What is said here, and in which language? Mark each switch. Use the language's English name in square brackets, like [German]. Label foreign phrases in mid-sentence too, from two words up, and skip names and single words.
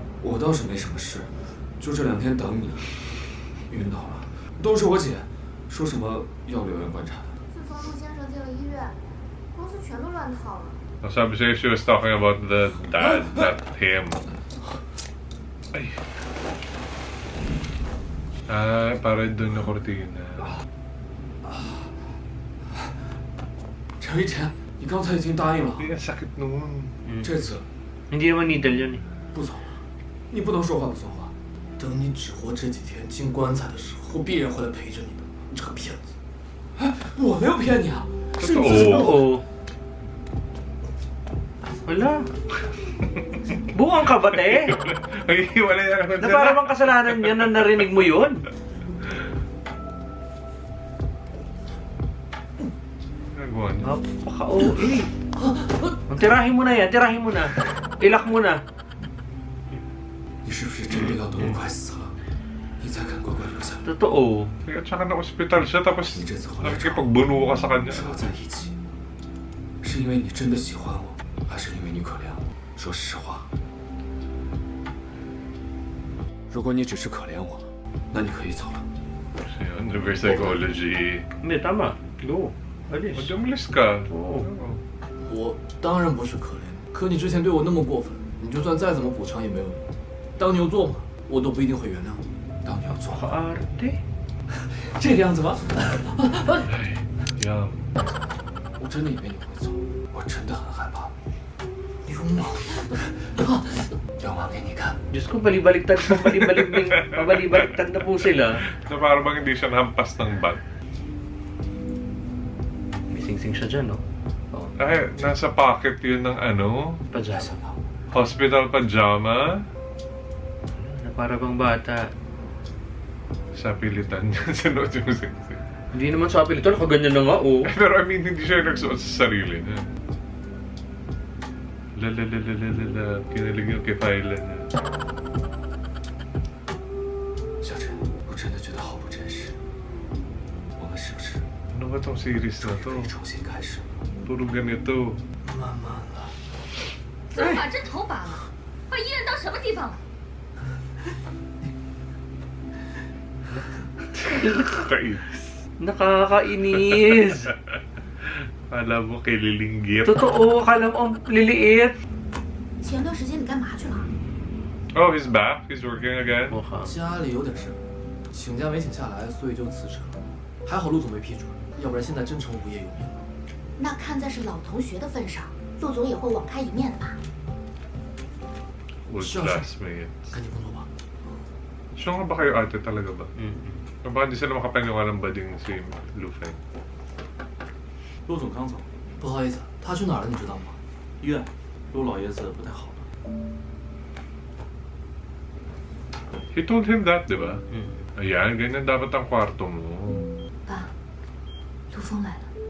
[Chinese] 我倒是没什么事，就这2天等你，晕倒了，都是我姐，说什么要留院观察的。自从陆先生进了医院，公司全都乱套了。 [Filipino] Sabi siya, [English] she was talking about the dad, not him. [Filipino] Ay. Para doon na kortina. [Chinese] 陈一晨，你刚才已经答应了， [Filipino] Ay, ang sakit noon. [Chinese] 这次 [Filipino] Hindi naman needle yun eh. [Chinese] 不走了，你不能说话不算话。等你只活这几天进棺材的时候，我必然会来陪着你的，你这个骗子！哎，我没有骗你啊，是你自己误会。 [Filipino] Oo. Wala. Buwang ka ba, te? Ay, wala yan ako Na para bang kasalanan niya na narinig mo yun? Nagawa niya. Napaka-OA. Tirahin mo na yan, tirahin mo na. Ilak mo na. [Chinese] 你是不是真的要等我快死了，你才敢乖乖留下来？ [Filipino] Totoo. Kaya tsaka na-hospital siya, tapos [Chinese] 你这次回来找我， [Filipino] nakikipagbuno ka sa kanya. [Chinese] 是要在一起，是因为你真的喜欢我，还是因为你可怜我？说实话，如果你只是可怜我，那你可以走了。 [Filipino] Yun, [English] reverse psychology. [Filipino] Hindi, tama. Go. Alis. Mag-umalis ka. Oo. [Chinese] 我当然不是可怜你，可你之前对我那么过分，你就算再怎么补偿也没有用。当牛做马，我都不一定会原谅你。当牛做马， [Filipino] Kaarte. [Chinese] 这个样子吗？ Yum. 我真的以为你会走，我真的很害怕。流氓，流氓给你看。 [Filipino] Diyos ko, balibaliktad pa, pabalibaliktad na po sila. Na parang bang hindi siya nahampas ng bat. May sing-sing siya dyan, no? Oh, Ay, nasa pocket yun ng ano? pajama. [English] Hospital pajama. [Filipino] Na para bang bata. Sa pilitan niya. Sinuot yung sing-sing. Hindi naman sa apelito, nakaganyan na nga, oh. Pero [English] I mean, [Filipino] hindi siya nagsuot sa sarili niya. Lalalalalalala. Kinalig yung kifailan niya. [Chinese] 小陈，我真的觉得好不真实。我们是不是 [Filipino] Ano ba tong series na [Chinese] 可 [Filipino] to? [Chinese] 以重新开始？ [Filipino] Puro ganito. [Chinese] 慢慢来。怎么把针头拔了？把医院当什么地方了？ [Filipino] Kais. Nakakainis. Kala mo kay Lilinggit. Totoo, akala mo ang liliit. [Chinese] 前段时间你干嘛去了？ [English] Oh, he's back. He's working again. [Filipino] Mukha. [Chinese] 家里有点事，请假没请下来，所以就辞职了。还好陆总没批准，要不然现在真成无业游民了。那看在是老同学的份上，陆总也会网开一面的吧？ [English] Old [Chinese] 是啊是。 [English] classmates. [Chinese] 赶紧工作吧。 [Filipino] Sure nga ba kayo ate talaga ba? Mm-mm. O baka hindi sila makapaniwala ng bading si Lufeng? [Chinese] 陆总刚走，不好意思，他去哪儿了？你知道吗？医院，陆老爷子不太好了。 [English] He told him that, [Filipino] di ba? Mm. Ayan, ganyan dapat ang kwarto mo. [Chinese] 爸，陆峰来了。